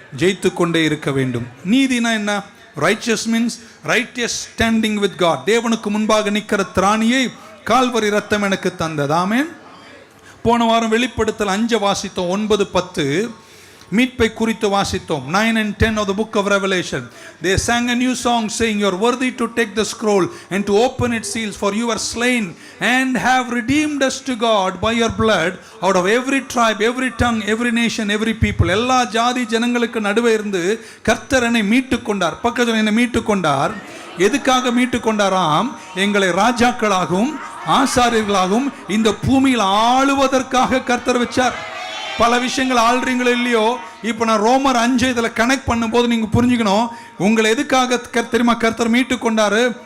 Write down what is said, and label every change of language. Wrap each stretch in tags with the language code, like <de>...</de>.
<ta>ஜெயித்து கொண்டே இருக்க வேண்டும். நீதினா என்ன?</ta> <en>Righteous means righteous standing with God.</en> <ta>தேவனுக்கு முன்பாக நிற்கிற திராணியை கால்வரி ரத்தம் எனக்கு தந்தது. ஆமென். போன வாரம் வெளிப்படுத்தல் 5 வாசித்தோம், 9, 10 மீட்பை குறித்து வாசித்தோம்.</ta> <en>9 and 10 of the book of Revelation. They sang a new song saying, you are worthy to take the scroll and to open its seals, for you are slain and have redeemed us to God by your blood out of every tribe, every tongue, every nation, every people.</en> <ta>எல்லா ஜாதி ஜனங்களுக்கு நடுவே இருந்து கர்த்தர் என்னை மீட்டு கொண்டார். பக்கத்தில் என்னை மீட்டு கொண்டார். எதுக்காக மீட்டு கொண்டாராம்? எங்களை ராஜாக்களாகவும் ஆசாரியர்களாகவும் இந்த பூமியில் ஆளுவதற்காக கர்த்தர் வச்சார். பல விஷயங்கள் ஆள்றீங்களோ இல்லையோ, இப்போ நான் ரோமர் 5 இதில் கனெக்ட் பண்ணும்போது நீங்கள் புரிஞ்சுக்கணும், உங்களை எதுக்காக தெரியுமா கர்த்தர் மீட்டு கொண்டாரு?</ta>